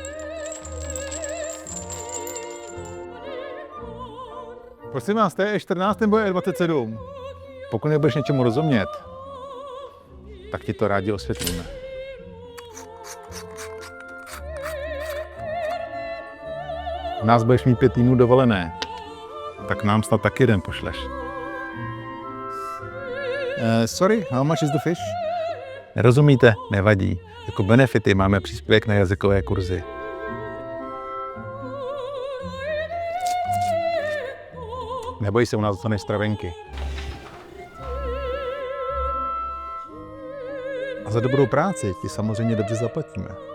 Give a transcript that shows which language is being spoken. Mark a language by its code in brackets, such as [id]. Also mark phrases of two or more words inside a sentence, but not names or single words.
[cs] Prosím vás, to je E14 nebo E27? Pokud nebudeš něčemu rozumět, tak ti to rádi osvětlíme. U nás budeš mít 5 týdnů dovolené, tak nám snad taky jeden pošleš. [en] Sorry, how much is the fish? [cs] Nerozumíte? Nevadí. Jako benefity máme příspěvek na jazykové kurzy. Neboj se, u nás dostaneš stravenky. A za dobrou práci ti samozřejmě dobře zaplatíme.